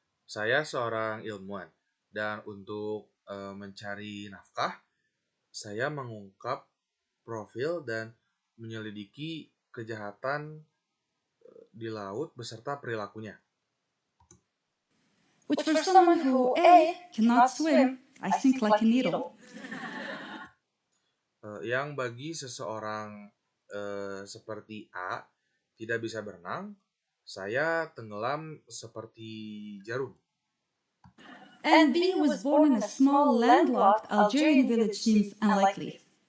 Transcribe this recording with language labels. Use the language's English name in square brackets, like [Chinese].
[Indonesian] Saya seorang ilmuwan, dan untuk mencari nafkah, saya mengungkap profil dan menyelidiki kejahatan di laut beserta perilakunya. [English] Which for someone who A, cannot swim, I sink like a needle. [Indonesian] Yang bagi seseorang seperti A tidak bisa berenang, saya tenggelam seperti jarum. [English] And B was born in a small landlocked Algerian village seems unlikely.